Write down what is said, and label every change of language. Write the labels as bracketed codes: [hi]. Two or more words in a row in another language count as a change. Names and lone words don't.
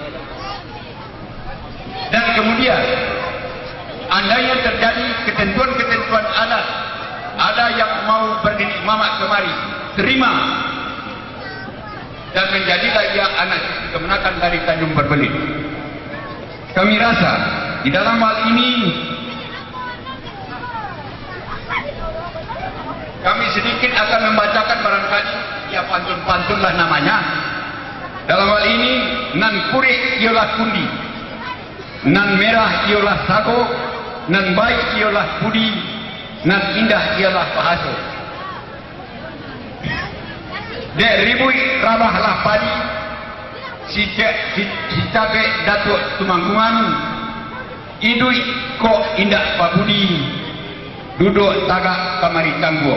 [id] Dan kemudian andainya terjadi ketentuan-ketentuan adat, ada yang mau berdiri mamak kemari, terima dan menjadilah dia anak kemenakan dari Tanjung Berbelit. Kami rasa di dalam hal ini kami sedikit akan membacakan barangkali ya pantun-pantunlah namanya. Dalam hal ini, nan kurik ialah kundi, nan merah ialah sago, nan baik ialah budi, nan indah ialah bahasa. [min] Dek ribui rabahlah padi, si cabe datuk tumanggungan, idui kok indah pabudi, duduk tagak kamari cangguo.